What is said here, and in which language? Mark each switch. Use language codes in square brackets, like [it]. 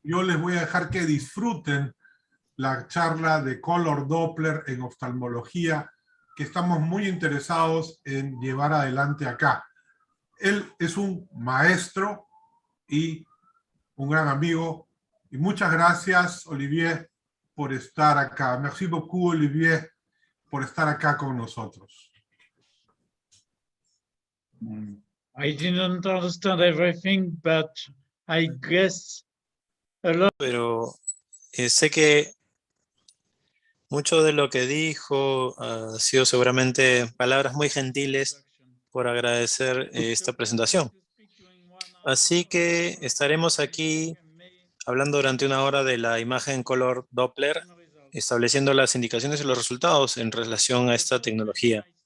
[es] Yo les voy a dejar que disfruten la charla de Color Doppler en oftalmología, que estamos muy interesados en llevar adelante acá. Él es un maestro y un gran amigo. Y muchas gracias, Olivier, por estar acá. [fr] Merci beaucoup, [es] Olivier, por estar acá con nosotros. [en] I didn't understand everything, but I guess a lot. [es] Pero sé que mucho de lo que dijo ha sido seguramente palabras muy gentiles por agradecer esta presentación. Así que estaremos aquí hablando durante una hora de la imagen color Doppler, estableciendo las indicaciones y los resultados en relación a esta tecnología.